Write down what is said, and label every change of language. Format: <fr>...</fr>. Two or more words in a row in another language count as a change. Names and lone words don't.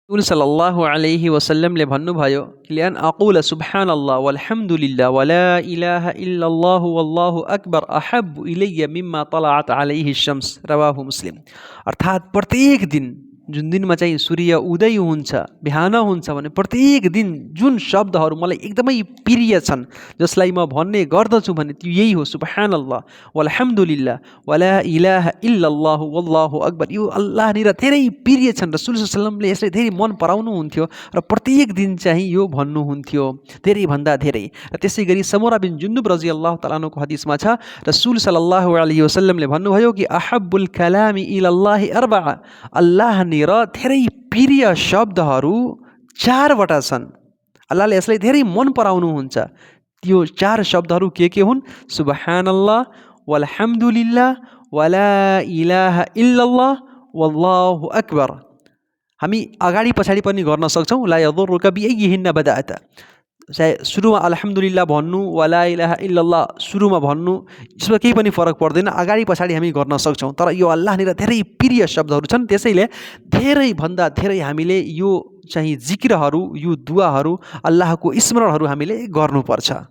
<ar>رسول صلى الله عليه وسلم भन्नुभयो لأن أقول سبحان الله والحمد لله ولا إله إلا الله والله أكبر أحب إلي مما طلعت عليه الشمس رواه مسلم.</ar> <ne>अर्थात् प्रत्येक दिन जुन दिनमा चाहिँ सूर्य उदय हुन्छ बिहान हुन्छ भने प्रत्येक दिन जुन शब्दहरू मलाई एकदमै प्रिय छन् जसलाई म भन्ने गर्दछु भने त्यो यही हो</ne> <ar>سبحان الله والحمد لله ولا إله إلا الله والله أكبر.</ar> <ne>यो अल्लाहनिर धेरै प्रिय छन्।</ne> <ar>رسول صلى الله عليه وسلم</ar> <ne>यसलाई धेरै मन पराउनुहुन्थ्यो र प्रत्येक दिन चाहिँ यो भन्नुहुन्थ्यो धेरैभन्दा धेरै। र त्यसै गरी समरा बिन जुन्दुब</ne> <ar>رضي الله تعالى عنه</ar> <ne>हदिसमा छ</ne> <ar>رسول صلى الله عليه وسلم</ar> <ne>भन्नुभयो कि</ne> <ar>أحب الكلام إلى الله أربعة,</ar> <ne>अल्लाहनिर धेरै प्रिय शब्दहरू 4वटा छन्। अल्लाहले यसलाई धेरै मन पराउनुहुन्छ। त्यो 4 शब्दहरू के हुन्?</ne> <ar>سبحان الله والحمد لله ولا إله إلا الله والله أكبر.</ar> <ne>हामी अगाडि पछाडि पनि गर्न सक्छौँ।</ne> <ar>لا يضرك بأيهن بدأت,</ar> <ne>चाहे सुरुमा अल्हम्दुलिल्लाह भन्नु</ne> <ar>ولا إله إلا الله</ar> <ne>सुरुमा भन्नु, यसमा केही पनि फरक पर्दैन। अगाडि पछाडि हामी गर्न सक्छौँ। तर यो अल्लाहनिर धेरै प्रिय शब्दहरू छन्। त्यसैले धेरैभन्दा धेरै हामीले यो चाहिँ जिक्रहरू, यो दुआहरू, अल्लाहको स्मरणहरू हामीले गर्नुपर्छ।</ne>